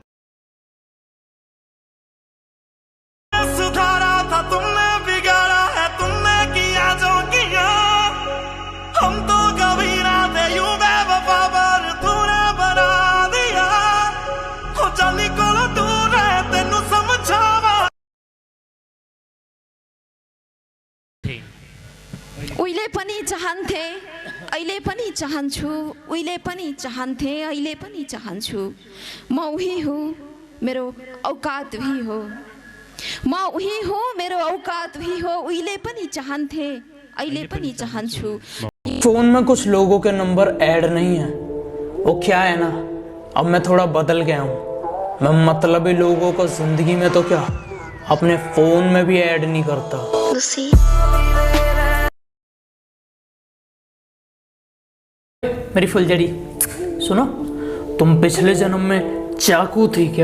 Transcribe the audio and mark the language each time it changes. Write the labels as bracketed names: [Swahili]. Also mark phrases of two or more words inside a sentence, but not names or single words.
[Hindi] सुधारा था तुमने, बिगाड़ा है तुमने, किया जो किया। हम तो कभी ना थे यूं बेवफा, पर तूने बना दिया। [Punjabi] हो जानी कोलो दूर है तेनू समझावा। [Nepali] उहिले पनि चाहन्थे, अहिले पनि चाहन्छु। उहिले पनि चाहन्थे, अहिले पनि चाहन्छु। म उही हूँ, मेरो औकात भी हो। म उही हूँ, मेरो औकात भी हो। उहिले पनि चाहन्थे, अहिले पनि चाहन्छु। [Hindi] फोन में कुछ लोगों के नंबर ऐड नहीं है। वो क्या है ना, अब मैं थोड़ा बदल गया हूँ। मैं मतलबी लोगों को जिंदगी में तो क्या, अपने फोन में भी ऐड नहीं करता। मेरी फुलझड़ी सुनो, तुम पिछले जन्म में चाकू थी क्या?